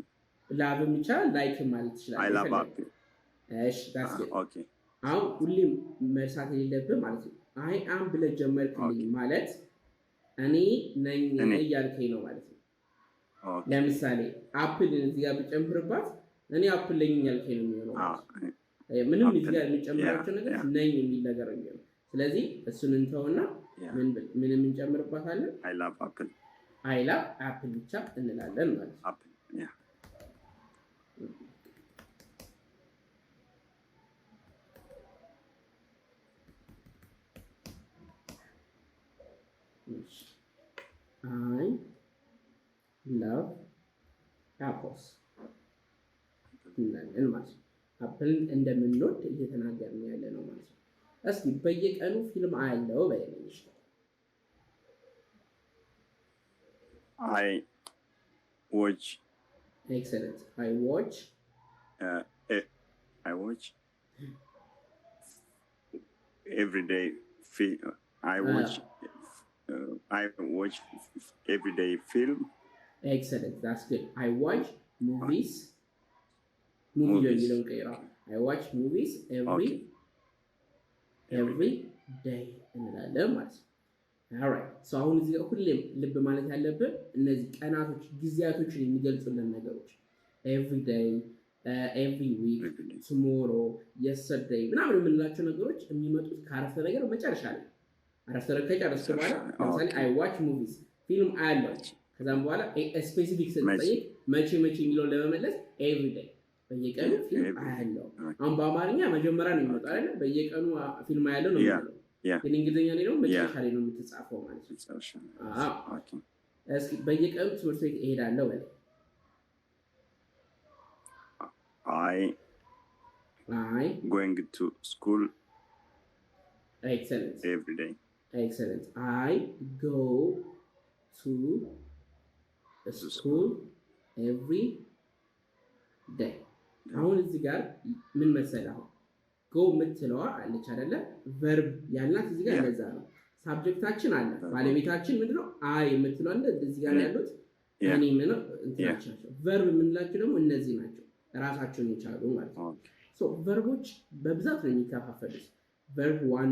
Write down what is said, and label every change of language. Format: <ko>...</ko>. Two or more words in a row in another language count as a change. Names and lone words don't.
<am>ላቭም ይቻላል፣ ላይክ ማለት ይችላል። አሁን ሁሌም መርሳት የሌለብህ ማለት ነው</am> <en>I am</en> <am>ብለህ ጀመርክልኝ ማለት እኔ ነኝ እያልከኝ ነው ማለት ነው። ለምሳሌ አፕል እዚህ ጋር ብጨምርባት እኔ አፕል ነኝ እያልከኝ ነው የሚሆነው። ምንም እዚህ ጋር የሚጨምራቸው ነገር ነኝ የሚል ነገር ነው የሚሆነው። ስለዚህ እሱን እንተውና ምንም እንጨምርባታለን።</am> <en>I love</en> <am>አፕል ብቻ እንላለን ማለት ነው።</am> <en>I love apples</en> <am>እንላለን ማለት ነው። አፕልን እንደምንወድ እየተናገርን ያለ ነው ማለት ነው። እስኪ በየቀኑ ፊልም አያለው በይልኝ።</am> <en>I watch. Excellent. I watch every day. I watch everyday film. Excellent. That's good. I watch movies. Movies. I watch movies every day.</en> <am>እንላለን ማለት ነው።</am> <en>alright so</en> <am>አሁን እዚህ ጋር ሁሌም ልብ ማለት ያለብን እነዚህ ቀናቶች ጊዜያቶችን የሚገልጹልን ነገሮች</am> <en>every day, every week, tomorrow, yesterday</en> <am>ምናምን የምንላቸው ነገሮች የሚመጡት ከአረፍተ ነገር መጨረሻ ላይ አረፍተ ነገር ከጨረስኩ በኋላ ለምሳሌ</am> <en>I watch movies</en> <am>ፊልም አያለው ከዛም በኋላ ስፔሲፊክ ስትጠይቅ መቼ የሚለውን ለመመለስ</am> <en>every day</en> <am>በየቀኑ ፊልም አያለው። አሁን በአማርኛ መጀመሪያ ነው የሚመጣው አይደል? በየቀኑ ፊልም አያለው ነው የሚለው። ግን እንግሊዝኛ ላይ ደግሞ መጨረሻ ላይ ነው የምትጻፈው ማለት ነው። እስኪ በየቀኑ ትምህርት ቤት እሄዳለሁ በል። I</am> <en>going to school excellent every day. Excellent. I go to school every day.</en> <am>አሁን እዚህ ጋር ምን መሰለህ go የምትለዋ አለች አይደለ? ቨርብ ያልናት እዚህ ጋር እንደዛ ነው። ሳብጀክታችን አለ ባለቤታችን ምንድነው? አይ የምትለው አለ እዚህ ጋር ያሉት እኔ ምን እንትናቸው ቨርብ የምንላቸው ደግሞ እነዚህ ናቸው ራሳቸውን የቻሉ ማለት ነው። ሶ ቨርቦች በብዛት ነው የሚከፋፈሉት። ቨርብ 1</am>